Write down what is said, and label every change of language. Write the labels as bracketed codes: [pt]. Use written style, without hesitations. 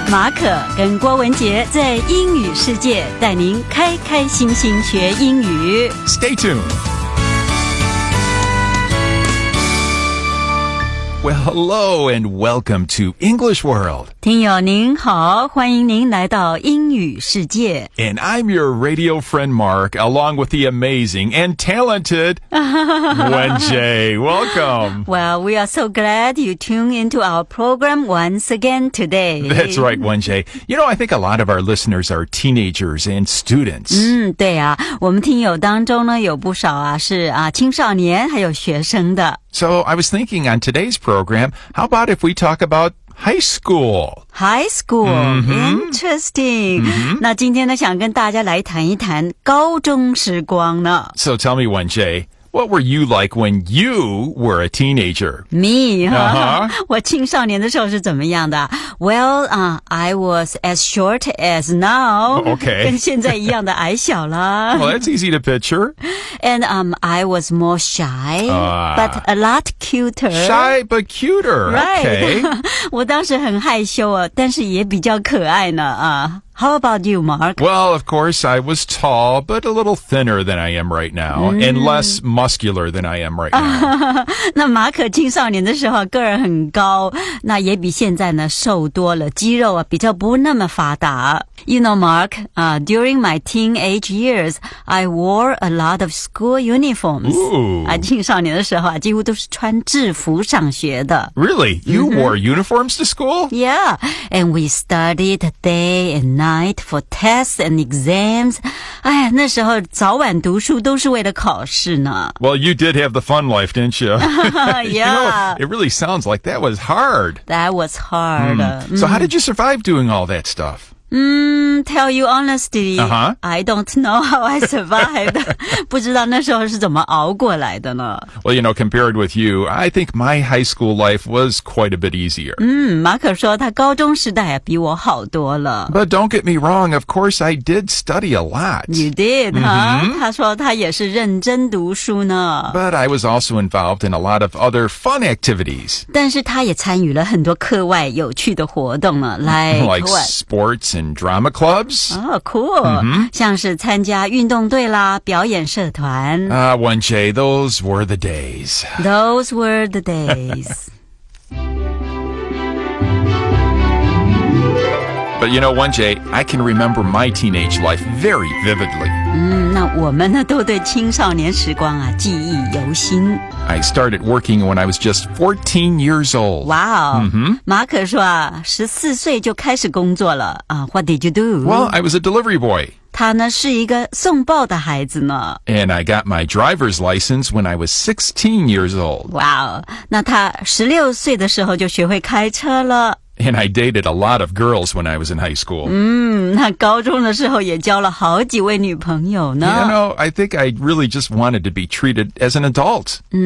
[zh] 马可跟郭文杰在英语世界带您开开心心学英语。 [en] Stay tuned. Well, hello and welcome to English World. [zh] 听友您好，欢迎您来到英语世界。 [en] And I'm your radio friend Mark, along with the amazing and talented Wenjie. Welcome. Well, we are so glad you tune into our program once again today. That's right, Wenjie. You know, I think a lot of our listeners are teenagers and students. [zh] 对啊，我们听友当中呢，有不少啊，是啊，青少年还有学生的。 [en] So I was thinking on today's program, how about if we talk about high school? High school,、interesting.、 [zh] 那今天呢，想跟大家来谈一谈高中时光呢。 [en] So tell me, Wenjie, what were you like when you were a teenager? Me, huh? [zh] 我青少年的时候是怎么样的？ [en] Well, I was as short as now. Okay. [zh] 跟现在一样的矮小了。 [en] Well, that's easy to picture. And, I was more shy, but a lot cuter. Shy, but cuter. Right. Okay. [zh] 我当时很害羞啊，但是也比较可爱呢啊。 [en] How about you, Mark? Well, of course, I was tall, but a little thinner than I am right now, and less muscular than I am right now. [zh] 那马可青少年的时候个儿很高，那也比现在呢瘦多了，肌肉啊比较不那么发达。 [en] You know, Mark, during my teenage years, I wore a lot of school uniforms. Ooh. [zh] 青少年的时候啊，几乎都是穿制服上学的。 [en] Really? You wore uniforms to school? Yeah, and we studied day and night for tests and exams. [zh] 哎呀，那时候早晚读书都是为了考试呢。 [en] Well, you did have the fun life, didn't you? Yeah. You know, it really sounds like that was hard. That was hard. So how did you survive doing all that stuff? Tell you honestly, I don't know how I survived. [zh] 不知道那时候是怎么熬过来的呢。 [en] Well, you know, compared with you, I think my high school life was quite a bit easier. [zh] 马可说他高中时代比我好多了。 [en] But don't get me wrong, of course I did study a lot. You did, huh? [zh] 他说他也是认真读书呢。 [en] But I was also involved in a lot of other fun activities. [zh] 但是他也参与了很多课外有趣的活动呢。 [en] Like sports. And drama clubs. Oh, cool. Mm-hmm. [zh] 像是参加运动队啦，表演社团。 [en] Wenjie, those were the days. Those were the days. But you know, Wenjie, I can remember my teenage life very vividly. [zh] 那我们呢，都对青少年时光啊，记忆犹新。 [en] I started working when I was just 14 years old. Wow. [zh] 马可说啊，14岁就开始工作了啊。 [en] What did you do? Well, I was a delivery boy. [zh] 他呢，是一个送报的孩子呢。 [en] And I got my driver's license when I was 16 years old. Wow. [zh] 那他16岁的时候就学会开车了。 [en] And I dated a lot of girls when I was in high school. [zh] 那高中的时候也交了好几位女朋友呢。 [en] You know, I think I really just wanted to be treated as an adult.